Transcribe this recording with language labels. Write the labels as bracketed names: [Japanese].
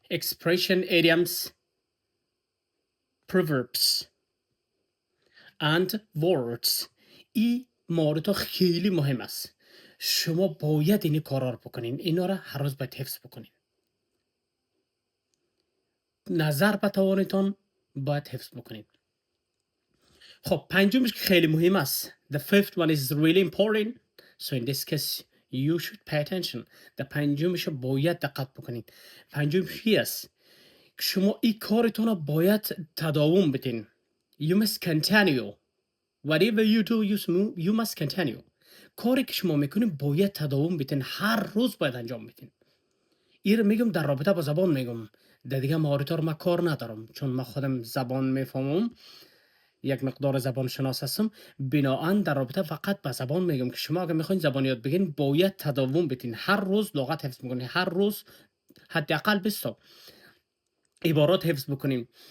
[English] expression، idioms، proverbs and words. [Persian] این مورد خیلی مهم است. شما باید این کارا رو بکنین، اینا را هر روز باید حفظ بکنین. نظر به توانتان باید حفظ بکنین. خب پنجمش که خیلی مهم است. [English] The fifth one is really important, so in this case you should pay attention. [Persian] The پنجمش باید دقت بکنین. پنجمش چی است؟ شما این کارتون رو باید تداوم بدین. [English] You must continue. Whatever you do, you must continue. [Persian] کاری که شما میکنین باید تداوم بدین، هر روز باید انجام بدین. این رو میگم در رابطه با زبان میگم. در دیگه مهارت رو من کار ندارم، چون من خودم زبان میفهمم، یک مقدار زبان شناس هستم. بناهن در رابطه فقط با زبان میگم که شما اگه میخواین زبان یاد بگیرین باید تداوم بدین، هر روز لغت حفظ میکنین، هر روز حداقل 20 تا عبارات حفظ بکنیم.